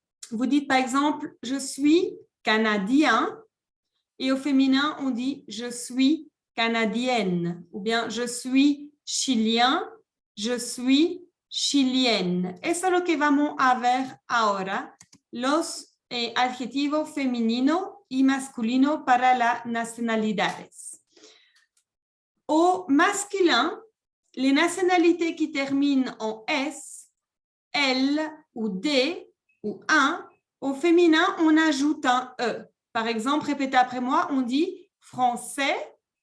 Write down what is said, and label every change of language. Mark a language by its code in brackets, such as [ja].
[fr] Vous dites par exemple, je suis canadien, et au féminin, on dit je suis canadienne, ou bien je suis chilien, je suis chilienne. [es] Eso es lo que vamos a ver ahora. Los adjetivos femenino y masculino para las nacionalidades. [fr] Au masculin, les nationalités qui terminent en S, L ou D ou un, au féminin, on ajoute un E. Par exemple, répétez après moi, on dit français,